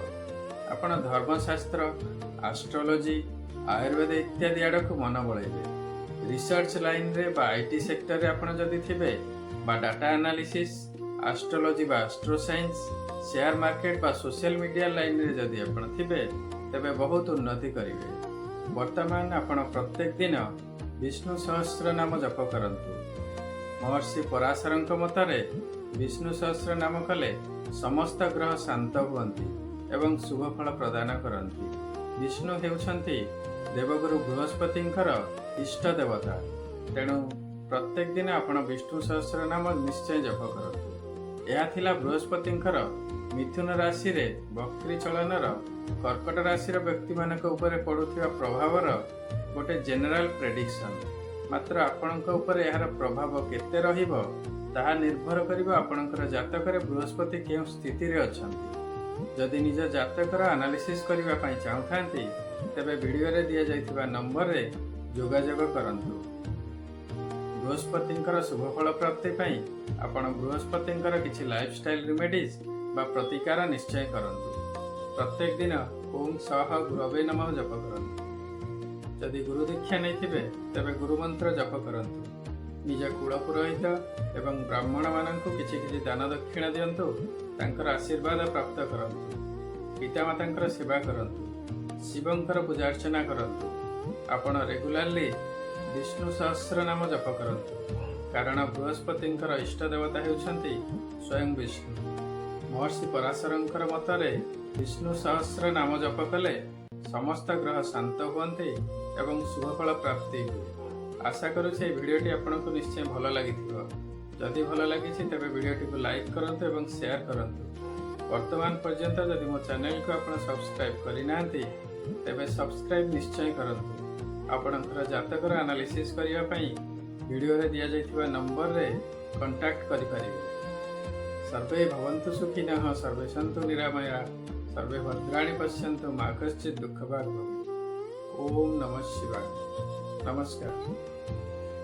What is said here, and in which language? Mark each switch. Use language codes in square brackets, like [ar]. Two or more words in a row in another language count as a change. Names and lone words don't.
[or] ଆପଣ ଧର୍ମଶାସ୍ତ୍ର, ଆଷ୍ଟ୍ରୋଲୋଜି, ଆୟୁର୍ବେଦ ଇତ୍ୟାଦି ଆଡ଼କୁ ମନ ବଳାଇବେ। [en] research line [or] ରେ ବା [en] IT sector [or] ରେ ଆପଣ ଯଦି ଥିବେ ବା [en] data analysis, [or] ଆଷ୍ଟ୍ରୋଲୋଜି ବା ଆଷ୍ଟ୍ରୋସାଇନ୍ସ, [en] share market [or] ବା [en] social media line [or] ରେ ଯଦି ଆପଣ ଥିବେ ତେବେ ବହୁତ ଉନ୍ନତି କରିବେ। ବର୍ତ୍ତମାନ ଆପଣ ପ୍ରତ୍ୟେକ ଦିନ ବିଷ୍ଣୁ ସହସ୍ର ନାମ ଜପ କରନ୍ତୁ। ମହର୍ଷି ପରାଶରଙ୍କ ମତରେ ବିଷ୍ଣୁ ସହସ୍ର ନାମ କଲେ ସମସ୍ତ ଗ୍ରହ ଶାନ୍ତ ହୁଅନ୍ତି ଏବଂ ଶୁଭ ଫଳ ପ୍ରଦାନ କରନ୍ତି। ବିଷ୍ଣୁ ହେଉଛନ୍ତି ଦେବଗୁରୁ ବୃହସ୍ପତିଙ୍କର ଇଷ୍ଟ ଦେବତା, ତେଣୁ ପ୍ରତ୍ୟେକ ଦିନ ଆପଣ ବିଷ୍ଣୁ ସହସ୍ର ନାମ ନିଶ୍ଚୟ ଜପ କରନ୍ତୁ। ଏହା ଥିଲା ବୃହସ୍ପତିଙ୍କର ମିଥୁନ ରାଶିରେ ବକ୍ରୀ ଚଳନର କର୍କଟ ରାଶି ବ୍ୟକ୍ତି ମାନଙ୍କ ଉପରେ ପଡ଼ୁଥିବା ପ୍ରଭାବର ଗୋଟେ [en] general prediction. [or] ମାତ୍ର ଆପଣଙ୍କ ଉପରେ ଏହାର ପ୍ରଭାବ କେତେ ରହିବ ତାହା ନିର୍ଭର କରିବ ଆପଣଙ୍କର ଜାତକରେ ବୃହସ୍ପତି କେଉଁ ସ୍ଥିତିରେ ଅଛନ୍ତି। ଯଦି ନିଜ ଜାତକର ଆନାଲିସିସ୍ କରିବା ପାଇଁ ଚାହୁଁଥାନ୍ତି ତେବେ ଭିଡିଓରେ ଦିଆ ଯାଇଥିବା ନମ୍ବରରେ ଯୋଗାଯୋଗ କରନ୍ତୁ। ବୃହସ୍ପତିଙ୍କର ଶୁଭ ଫଳ ପ୍ରାପ୍ତି ପାଇଁ ଆପଣ ବୃହସ୍ପତିଙ୍କର କିଛି [en] lifestyle remedies [or] ବା ପ୍ରତିକାର ନିଶ୍ଚୟ କରନ୍ତୁ। ପ୍ରତ୍ୟେକ ଦିନ [sa] ओम सह गुरवे नमः [or] ଜପ କରନ୍ତୁ। ଯଦି ଗୁରୁ ଦୀକ୍ଷା ନାହିଁ ଥିବେ ତେବେ ଗୁରୁ ମନ୍ତ୍ର ଜପ କରନ୍ତୁ। ନିଜ କୁଳ ପୁରୋହିତ ଏବଂ ବ୍ରାହ୍ମଣ ମାନଙ୍କୁ କିଛି କିଛି ଦାନ ଦକ୍ଷିଣା ଦିଅନ୍ତୁ, ତାଙ୍କର ଆଶୀର୍ବାଦ ପ୍ରାପ୍ତ କରନ୍ତୁ। ପିତାମାତାଙ୍କର ସେବା କରନ୍ତୁ। ଶିବଙ୍କର ପୂଜା ଅର୍ଚ୍ଚନା କରନ୍ତୁ। ଆପଣ ରେଗୁଲାରଲି ବିଷ୍ଣୁ ସହସ୍ର ନାମ ଜପ କରନ୍ତୁ, କାରଣ ବୃହସ୍ପତିଙ୍କର ଇଷ୍ଟ ଦେବତା ହେଉଛନ୍ତି ସ୍ୱୟଂ ବିଷ୍ଣୁ। ମହର୍ଷି ପରାଶରଙ୍କର ମତରେ ବିଷ୍ଣୁ ସହସ୍ର ନାମ ଜପ କଲେ ସମସ୍ତ ଗ୍ରହ ଶାନ୍ତ ହୁଅନ୍ତି ଏବଂ ଶୁଭଫଳ ପ୍ରାପ୍ତି ହୁଏ। ଆଶା କରୁଛି ଭିଡିଓଟି ଆପଣଙ୍କୁ ନିଶ୍ଚୟ ଭଲ ଲାଗିଥିବ। ଯଦି ଭଲ ଲାଗିଛି ତେବେ ଭିଡିଓଟିକୁ ଲାଇକ କରନ୍ତୁ ଏବଂ ଶେୟାର କରନ୍ତୁ। ବର୍ତ୍ତମାନ ପର୍ଯ୍ୟନ୍ତ ଯଦି ମୋ ଚ୍ୟାନେଲକୁ ଆପଣ ସବସ୍କ୍ରାଇବ କରି ନାହାନ୍ତି ତେବେ ସବସ୍କ୍ରାଇବ ନିଶ୍ଚୟ କରନ୍ତୁ। ଆପଣଙ୍କର ଜାତକର ଆନାଲିସିସ୍ କରିବା ପାଇଁ ଭିଡିଓରେ ଦିଆ ଯାଇଥିବା ନମ୍ବରରେ କଣ୍ଟାକ୍ଟ କରି ପାରିବେ। [sa] सर्वे भवन्तु सुखिनः, सर्वे सन्तु निरामया, सर्वे भद्राणि पश्यन्तु मा कश्चित् दुःखभाग् भवेत्। ओम नमः शिवाय। [or] ନମସ୍କାର।